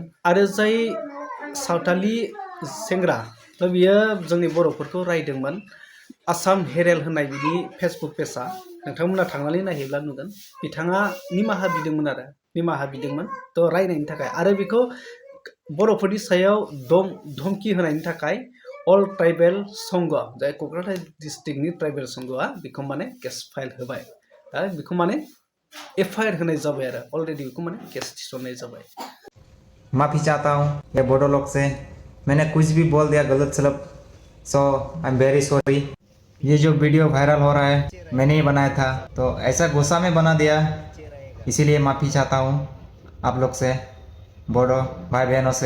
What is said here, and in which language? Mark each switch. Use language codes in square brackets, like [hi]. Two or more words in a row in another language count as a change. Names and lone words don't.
[brx] आरो जाय सावथालि सेंग्रा तो बियो जोंनि बर'फोरखौ रायदोंमोन, आसाम हेरेल होननाय बिनि फेसबुक पेजआ नोंथांमोना थांनानै नायहैब्ला नुगोन बिथाङा निमाहा बिदोंमोन आरो निमाहा बिदोंमोन तो रायनायनि थाखाय। आरो बेखौ बर'फोरनि सायाव धमकी होनायनि थाखाय अल ट्राइबेल संघ जाय क'क्राझार डिस्ट्रिक्टनि ट्राइबेल संघआ बेखौ माने [en] case file [brx] होबाय, बेखौ माने एफआईआर होनाय जाबाय आरो अलरेडि बेखौ माने केस थिसननाय जाबाय। [hi] माफी चाहता हूँ ये बोडो लोग से, मैंने कुछ भी बोल दिया गलत सलत, [en] so I am very sorry. [hi] ये जो वीडियो वायरल हो रहा है मैंने ही बनाया था, तो ऐसा गुस्सा में बना दिया, इसीलिए माफ़ी चाहता हूँ आप लोग से, बोडो भाई बहनों से।